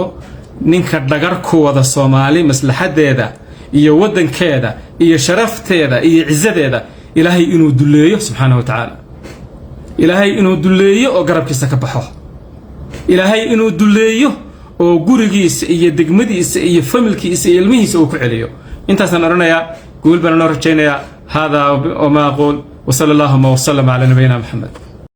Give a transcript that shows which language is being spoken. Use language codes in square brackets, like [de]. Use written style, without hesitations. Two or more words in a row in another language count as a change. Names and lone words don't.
[so] ninka dhagar ku wada Soomaali maslaxadeeda iyo waddankeeda iyo sharafteeda iyo ciisadeeda ilaahay inuu duleeyo [ar] سبحانه وتعالى [so] ilaahay inuu duleeyo oo garabkiisa ka baxo ilaahay inuu duleeyo oo gurigiisa iyo degmadiisa iyo familkiisa iyo ilmihiisa uu ku celiyo intaasaan oranayaa guul baan noo rajaynayaa hada oo ma aqul [ar] وصلى الله وسلم على نبينا محمد